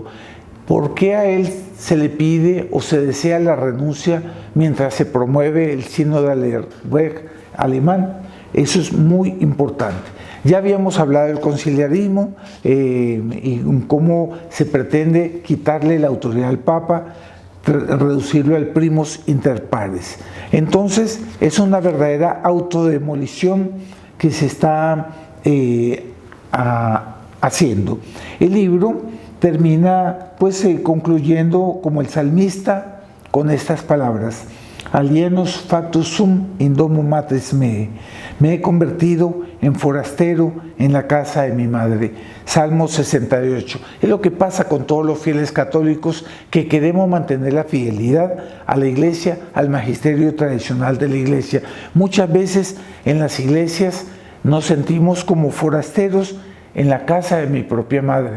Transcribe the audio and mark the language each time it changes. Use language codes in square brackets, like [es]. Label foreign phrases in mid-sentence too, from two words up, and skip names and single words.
[es] ¿Por qué a él se le pide o se desea la renuncia mientras se promueve el Synodaler Weg alemán? Eso es muy importante. Ya habíamos hablado del conciliarismo y cómo se pretende quitarle la autoridad al Papa, reducirlo al [la] primus inter pares. [es] Entonces es una verdadera autodemolición que se está haciendo. El libro termina pues concluyendo como el salmista con estas palabras: [la] Alienus factus sum in domo matris mei. [es] Me he convertido en forastero en la casa de mi madre. Salmo 68. Es lo que pasa con todos los fieles católicos que queremos mantener la fidelidad a la Iglesia, al magisterio tradicional de la Iglesia. Muchas veces en las iglesias nos sentimos como forasteros en la casa de mi propia madre.